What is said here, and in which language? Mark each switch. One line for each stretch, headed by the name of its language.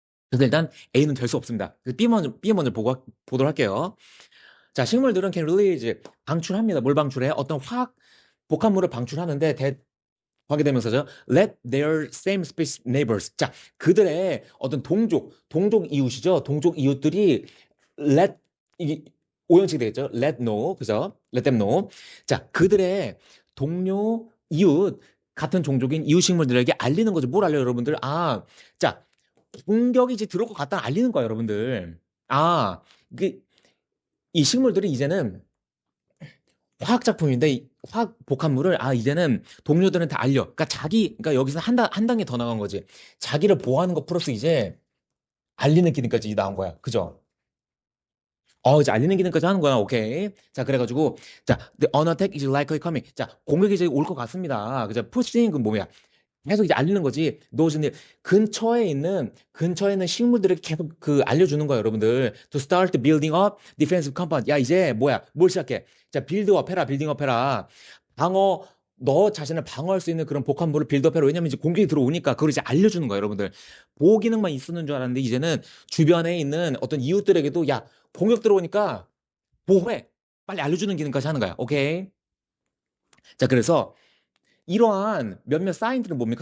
Korean: 그래서 일단 A는 될 수 없습니다. 그래서 B 먼저 보도록 할게요. 자, 식물들은
English: can release
Korean: 방출합니다. 뭘 방출해? 어떤 화학 복합물을 방출하는데 하게 되면서죠.
English: Let their same species neighbors.
Korean: 자, 그들의 어떤 동족 이웃이죠. 동족 이웃들이 let 이게 오형식이 되겠죠.
English: Let know,
Korean: 그죠?
English: Let them know.
Korean: 자, 그들의 동료 이웃 같은 종족인 이웃 식물들에게 알리는 거죠. 뭘 알려요, 여러분들? 자, 공격이 이제 들어올 것 같다 알리는 거야, 여러분들. 아, 그, 이 식물들이 이제는 화학 작품인데 화학 복합물을 이제는 동료들한테 알려. 그러니까 여기서 한 단계 더 나간 거지. 자기를 보호하는 거 플러스 이제 알리는 기능까지 나온 거야. 그죠? 이제 알리는 기능까지 하는 거야. 오케이. 자, 그래가지고, 자,
English: the unattack is likely coming.
Korean: 자, 공격이 이제 올 것 같습니다. 그죠? pushing 그 뭐야? 계속 이제 알리는 거지. 노즈님 근처에 있는 식물들에게 계속 그 알려주는 거야, 여러분들.
English: To start building up defensive compound.
Korean: 야, 이제 뭘 시작해? 자, 빌딩업 해라. 방어, 너 자신을 방어할 수 있는 그런 복합물을 빌드업해라. 왜냐면 이제 공격이 들어오니까 그걸 이제 알려주는 거야, 여러분들. 보호 기능만 있었는 줄 알았는데 이제는 주변에 있는 어떤 이웃들에게도 공격 들어오니까 보호해. 빨리 알려주는 기능까지 하는 거야. 오케이. 자, 그래서 이러한 몇몇 사인들은 뭡니까?